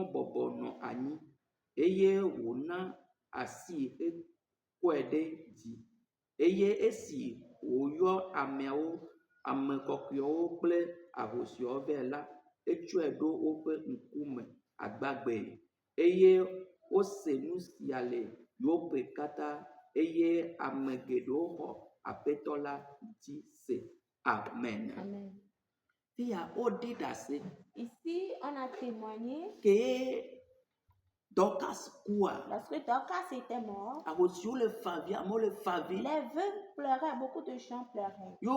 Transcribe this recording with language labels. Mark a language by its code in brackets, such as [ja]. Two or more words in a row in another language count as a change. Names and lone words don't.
[ee] bɔbɔ nɔ anyi eye wòna asi ekɔe ɖe dzi eye esi wòyɔ ameawo ame kɔkɔewo kple ahosiwo vɛ la etsɔe ɖo woƒe ŋkume agbagbe eye wose nu sia le Yope katã eye ame geɖewo xɔ aƒetɔ la dzi se. Amen. Amen. [fr] Ici, on a témoigné que Dorcas kua. Lorsque Dorcas était mort, les veuves pleuraient, beaucoup de gens pleuraient.